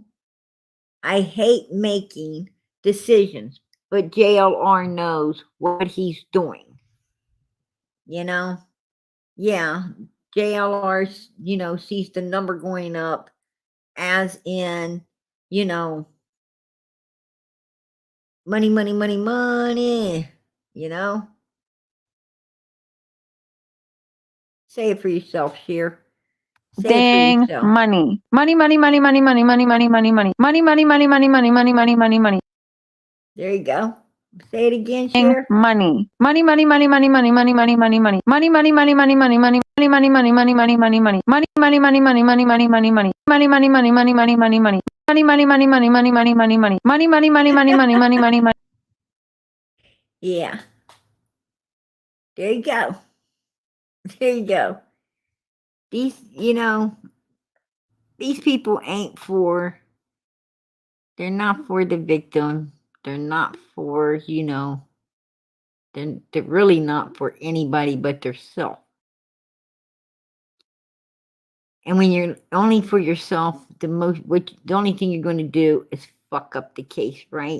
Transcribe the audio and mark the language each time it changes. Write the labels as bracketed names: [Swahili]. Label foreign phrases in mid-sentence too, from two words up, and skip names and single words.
[English] I hate making decisions, but JLR knows what he's doing. You know? Yeah, JLR, sees the number going up as in, money, money, money, money, Say it for yourself, Cher. Say Dang, it for yourself. money. Money, money, money, money, money, money, money, money, money. Money, money, money, money, money, money, money, money, money. There you go. Say it again, Dang, Cher. money. Money, money, money, money, money, money, money, money, money. Money, money, money, money, money, money, money, money, money, money, money, money, money. Money, money, money, money, money, money, money, money. Money, money, money, money, money, money, money. Money, money, money, money, money, money, money, money. Money, money, money, money, money, money, money, money. Yeah. There you go. There you go. These people ain't for, they're not for the victim. They're not for, they're really not for anybody but themselves. And when you're only for yourself, the only thing you're going to do is fuck up the case, right?